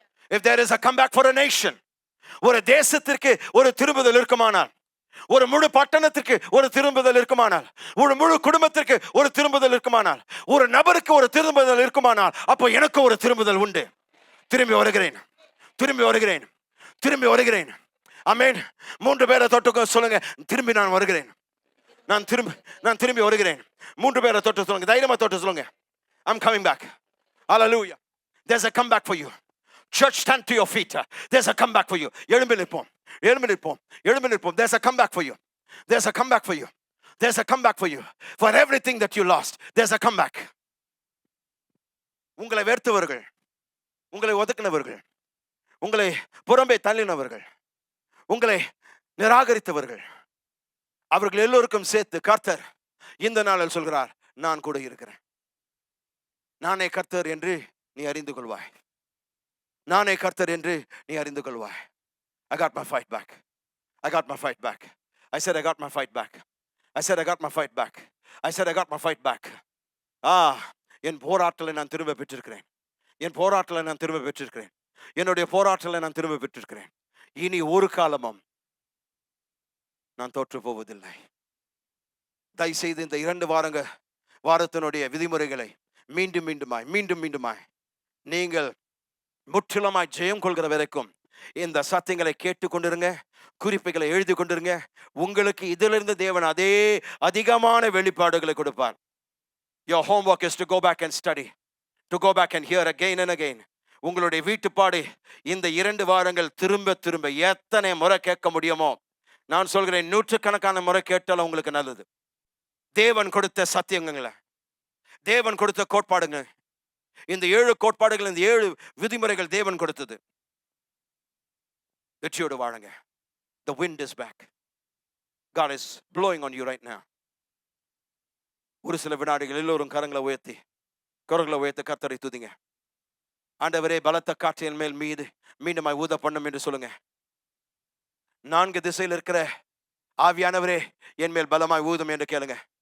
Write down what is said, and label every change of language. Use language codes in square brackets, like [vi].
[en] If there is a comeback for a nation, [ta] ஒரு தேசத்திற்கு ஒரு திரும்புதல் இருக்குமானால், ஒரு முழு பட்டணத்திற்கு ஒரு திரும்புதல் இருக்குமானால், ஒரு முழு குடும்பத்திற்கு ஒரு திரும்புதல் இருக்குமானால், ஒரு நபருக்கு ஒரு திரும்புதல் இருக்குமானால், அப்போ எனக்கு ஒரு திரும்புதல் உண்டு. திரும்பி வருகிறேன், திரும்பி வருகிறேன், திரும்பி வருகிறேன். ஆமென். 3 பேரை தொட்டு சொல்லுங்க, திரும்பி நான் வருகிறேன், நான் திரும்பி வருகிறேன். 3 பேரை தொட்டு சொல்லுங்க, தைரியமா தொட்டு சொல்லுங்க, [en] I'm coming back. Hallelujah. There's a comeback for you. Church, stand to your feet. There's a comeback for you. [ta] எழும்பி நிற்போம், எழும்பி நிற்போம், எழும்பி நிற்போம். [en] There's a comeback for you. There's a comeback for you. There's a comeback for you. For everything that you lost, there's a comeback. [ta] உங்களை வெறுத்தவர்கள், உங்களை ஒதுக்கினவர்கள், உங்களை புறம்பே தள்ளினவர்கள், உங்களை நிராகரித்தவர்கள், அவர்கள் எல்லோருக்கும் சேர்த்து கர்த்தர் இந்த நாளில் சொல்கிறார், நான் கூட இருக்கிறேன். நானே கர்த்தர் என்று நீ அறிந்து கொள்வாய். நானே கர்த்தர் என்று நீ அறிந்து கொள்வாய். [en] I got my fight back. [ta] I got my fight back. [en] I said I got my fight back. I said I got my fight back. I said I got my fight back. [ta] என் போராட்டலை நான் திரும்ப பெற்றிருக்கிறேன். என் போராட்டலை நான் திரும்ப பெற்றிருக்கிறேன். என்னுடைய போராட்டலை நான் திரும்ப பெற்றிருக்கிறேன். இனி ஒரு காலமும் நான் தோற்று போவதில்லை. தயவுசெய்து இந்த 2 வாரத்தினுடைய விதிமுறைகளை மீண்டுமாய் நீங்கள் முற்றிலுமாய் ஜெயம் கொள்கிற வரைக்கும் இந்த சத்தியங்களை கேட்டு கொண்டிருங்க. குறிப்புகளை எழுதி கொண்டிருங்க. உங்களுக்கு இதிலிருந்து தேவன் அதே அதிகமான வெளிப்பாடுகளை கொடுப்பார். [en] Your homework is to go back and study, to go back and hear again and again. [ta] உங்களுடைய வீட்டுப்பாடு இந்த 2 வாரங்கள் திரும்ப எத்தனை முறை கேட்க முடியுமோ, நான் சொல்கிறேன், 100கணக்கான முறை கேட்டாலும் உங்களுக்கு நல்லது. தேவன் கொடுத்த சத்தியங்களை, தேவன் கொடுத்த கோட்பாடுங்க, இந்த 7 கோட்பாடுகள், இந்த 7 விதிமுறைகள் தேவன் கொடுத்தது. வெற்றியோடு வாழுங்க. [en] The wind is back. God is blowing on you right now. [ta] ஒரு சில வினாடிகள் எல்லோரும் கரங்களை உயர்த்தி கர்த்தரை துதிங்க. ஆண்டவரே, பலத்த காற்றின் மேல் மீண்டுமாய் ஊத பண்ணும் என்று சொல்லுங்க. 4 திசையில் இருக்கிற ஆவியானவரே, என் மேல் பலமாய் ஊதும் என்று கேளுங்க.